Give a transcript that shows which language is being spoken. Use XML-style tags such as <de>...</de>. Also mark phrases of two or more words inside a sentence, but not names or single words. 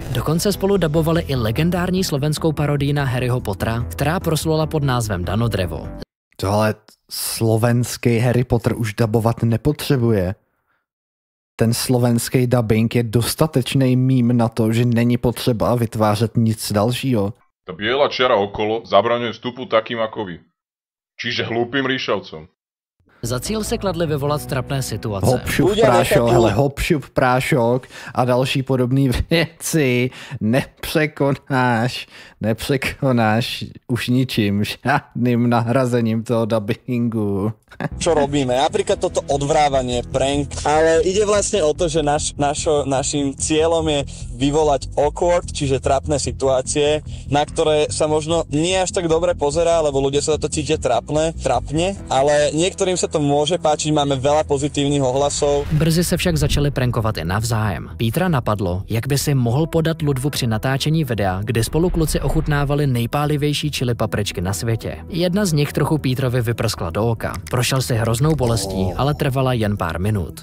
<cs>Dokonce spolu dabovali i legendární slovenskou parodii na Harryho Pottera, která proslula pod názvem Danodrevo. Tohle slovenský Harry Potter už dabovat nepotřebuje. Ten slovenský dubbing je dostatečný mím na to, že není potřeba vytvářet nic dalšího.</cs> <sk>Ta biela čiara okolo zabraňuje vstupu takým ako vy. Čiže hlúpým ríšavcom.</sk> <cs>Za cíl se kladli vyvolat trapné situace.</cs> <sk>Hopšup prášok,</sk> <cs>hele,</cs> <sk>hopšup prášok</sk> <cs>a další podobné věci nepřekonáš už ničím, žádným nahrazením toho dubbingu.</cs> <sk>Čo robíme? Napríklad toto odvrávanie, prank, ale ide vlastne o to, že našim cieľom je vyvolať awkward, čiže trápne situácie, na ktoré sa možno nie až tak dobre pozerá, lebo ľudia sa to cítia trápne, ale niektorým sa to môže páčiť, máme veľa pozitívnych ohlasov.</sk> <cs>Brzy se však začali prankovat i navzájem. Petra napadlo, jak by si mohl podat Ludvu při natáčení videa, kde spolu kluci ochutnávali nejpálivější chili papričky na světě. Jedna z nich trochu Petrovi vyprskla do oka. Prošel si hroznou bolestí, ale trvala jen pár minut.</cs>